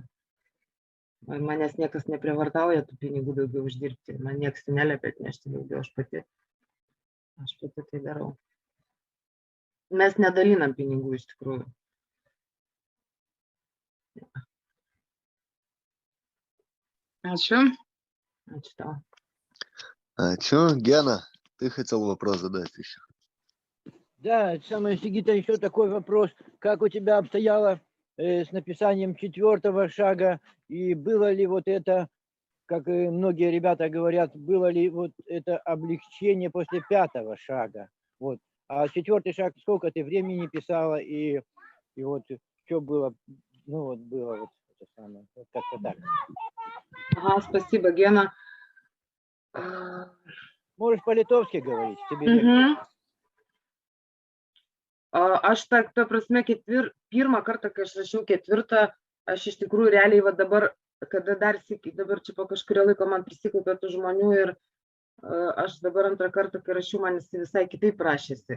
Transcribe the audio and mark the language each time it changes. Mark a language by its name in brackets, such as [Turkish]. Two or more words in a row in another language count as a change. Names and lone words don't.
[Lithuanian] Manęs niekas neprievartauja tų pinigų daugiau uždirbti, man niekas neliepia atnešti daugiau, aš pati tai darau. Mes nedalinam pinigų iš tikrųjų. Ačiū. Ačiū tau. Ačiū. [Russian] Гена, ты хотел вопрос задать еще? Да, самое, Сигита, еще такой вопрос. Как у тебя обстояло с написанием 4-го шага? И было ли вот это, как и многие ребята говорят, было ли вот это облегчение после 5-го шага? Вот. А 4-й шаг, сколько ты времени писала? И вот что было? Ну вот было вот это самое. Вот как-то так. Ага, спасибо, Гена. Можешь по-литовски говорить, тебе легче. [Lithuanian] Aš ta prasme, pirmą kartą, kai aš rašiau 4, aš iš tikrųjų realiai va dabar kada dar sykį, dabar čia po kažkurio laiko man prisikaupė tų žmonių ir aš dabar antrą kartą, kai rašiau, man jis visai kitaip rašėsi.